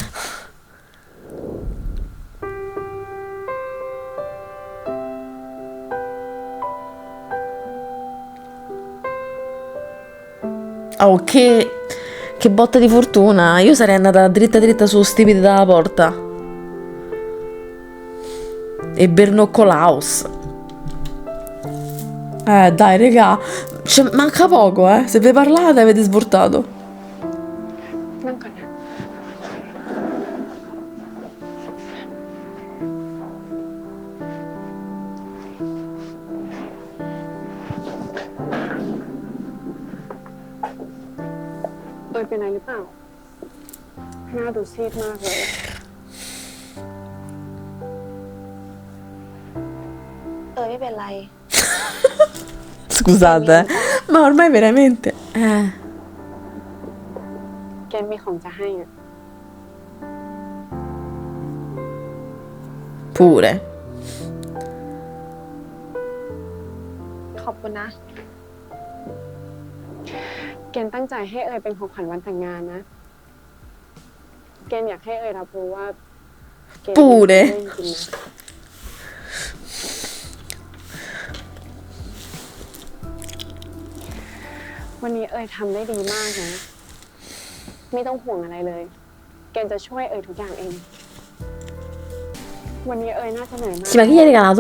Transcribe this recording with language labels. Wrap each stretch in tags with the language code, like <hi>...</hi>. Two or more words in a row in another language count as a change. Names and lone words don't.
<it>Oh, che botta di fortuna. Io sarei andata dritta dritta su stipiti dalla porta. E Bernoccolaus. Dai, regà. Cioè, manca poco, eh. Se vi parlate avete svoltato.</it> <th>นั่งก่อนนะ เป็นอะไรหรือเปล่า หน้าดูซีดมากเลย ไม่เป็นไร</th> <it>Scusate, ma ormai veramente.</it> <th>เกณฑ์มีของจะให้อะ</th> <it>Pure.</it> <th>ขอบคุณนะ เกณฑ์ตั้งใจให้เอยเป็นของขวัญวันแต่งงานนะ เกณฑ์อยากให้เอยรับรู้ว่าเกณฑ์</th> <it>Pure</it> <th>จริงๆนะ วันนี้เอยทำได้ดีมากนะ ไม่ต้องห่วงอะไรเลย เกณฑ์จะช่วยเอยทุกอย่างเอง วันนี้เอยน่าจะเหนื่อยมาก</th> <it>Sì, ma chi gli hai regalato?</it>